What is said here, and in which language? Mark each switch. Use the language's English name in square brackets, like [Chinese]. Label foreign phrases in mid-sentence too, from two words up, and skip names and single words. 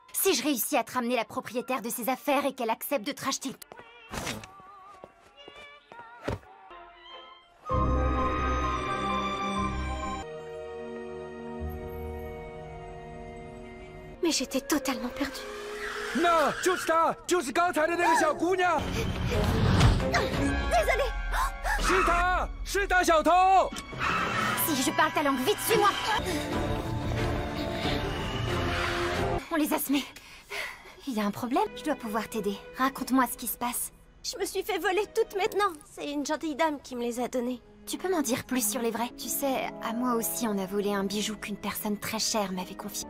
[French] Si je réussis à te ramener la propriétaire de ses affaires et qu'elle accepte de te racheter... Mais j'étais totalement perdue. Non, [Chinese] 就是她，就是刚才的那个小姑娘。 [French] Désolée. [Chinese] 是她，是大小偷。 [French] Si je parle ta langue, vite, suis-moi. On les a semés. Il y a un problème? Je dois pouvoir t'aider. Raconte-moi ce qui se passe. Je me suis fait voler toutes maintenant. C'est une gentille dame qui me les a données. Tu peux m'en dire plus sur les vrais? Tu sais, à moi aussi on a volé un bijou qu'une personne très chère m'avait confié.